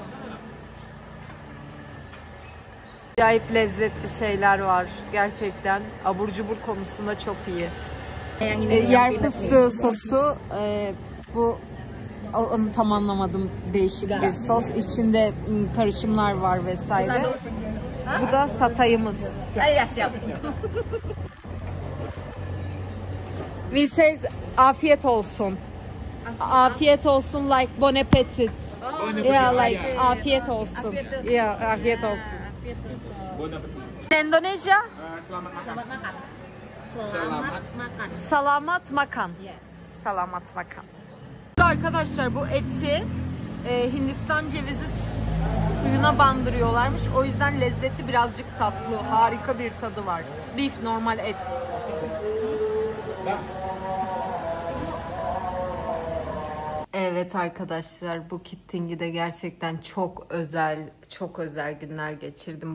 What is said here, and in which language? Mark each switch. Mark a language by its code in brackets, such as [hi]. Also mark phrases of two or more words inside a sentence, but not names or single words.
[tr] Acayip lezzetli şeyler var. Gerçekten abur cubur konusunda çok iyi. Yer fıstığı sosu. Bu onu tam anlamadım. Değişik bir sos. İçinde karışımlar var vesaire. Bu da satayımız. [en] We say [tr] afiyet olsun. Afiyet olsun, [en] like [fr] bon appetit. [en] Yeah, like [tr] afiyet olsun. Yeah, afiyet olsun. Endonezya? [id] Selamat makan. Selamat makan. [en] Yes. [id] Selamat makan. [tr] Arkadaşlar, bu eti Hindistan cevizi suyuna bandırıyorlarmış. O yüzden lezzeti birazcık tatlı. Harika bir tadı var. Beef, normal et. Evet arkadaşlar, bu Kitting'de gerçekten çok özel günler geçirdim.